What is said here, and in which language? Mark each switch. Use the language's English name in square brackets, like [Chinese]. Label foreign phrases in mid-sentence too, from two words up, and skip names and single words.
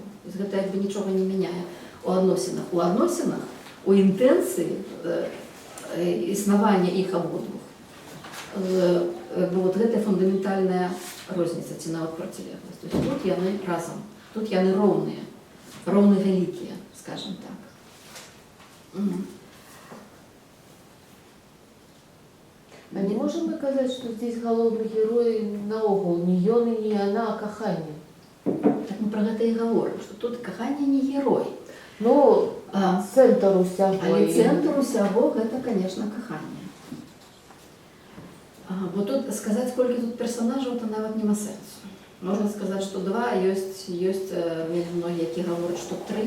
[Belarusian] Гэта як бы нічога не мяняе у адносінах. У адносінах, у інтэнцыі існавання іх абодвух. Вот гэта фундаментальная розніца, ці нават процілегласць. [Russian] То есть [Belarusian] тут яны разам, тут яны роўныя, роўны вялікія, [Russian] скажем так. А не можем мы сказать, что здесь головный герой [Belarusian] наогул не ён [Russian] и не она, [Belarusian] а каханне? [Russian] Так мы [Belarusian] про гэта і [Russian] говорим, что тут каханне не герой. [Belarusian] Ну, цэнтр усяго. Але цэнтр усяго гэта, конечно, каханне. Бо тут сказаць, колькі тут персонажаў, то нават няма сэнсу. Можна сказаць, што два, ёсць многія, які гавораць, што тры.